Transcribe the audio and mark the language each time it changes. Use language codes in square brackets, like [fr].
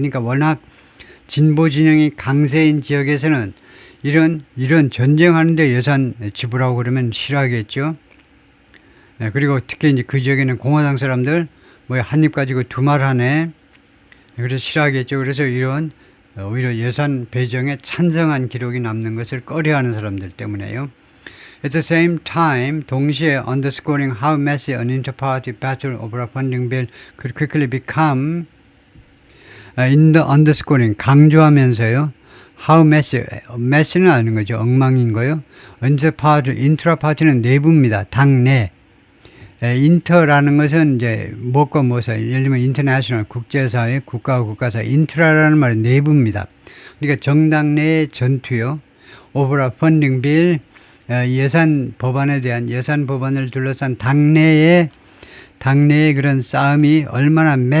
[ko] 그러니까 워낙 진보 진영이 강세인 지역에서는 이런 전쟁하는데 예산 지불하고 그러면 싫어하겠죠. 그리고 특히 이제 그 지역에는 공화당 사람들 한 입 가지고 두 말 하네. 그래서 싫어하겠죠. 그래서 오히려 예산 배정에 찬성한 기록이 남는 것을 꺼려하는 사람들 때문에요. [en] At the same time, [ko] 동시에 [en] underscoring how messy an inter-party battle over a funding bill could quickly become, underscoring, [ko] 강조하면서요, [en] how mess [ko] 는 아는 거죠. 엉망인 거요. intra party는 내부입니다. 당내. 인터라는 것은 이제 무엇과 무엇을, 예를 들면 인터내셔널 국제사회, 국가와 국가사회, 인트라라는 말은 내부입니다. 그러니까 정당 내의 전투요. [en] 오버라 펀딩 빌, [ko] 예산 법안에 대한 예산 법안을 둘러싼 당내의 그런 싸움이 얼마나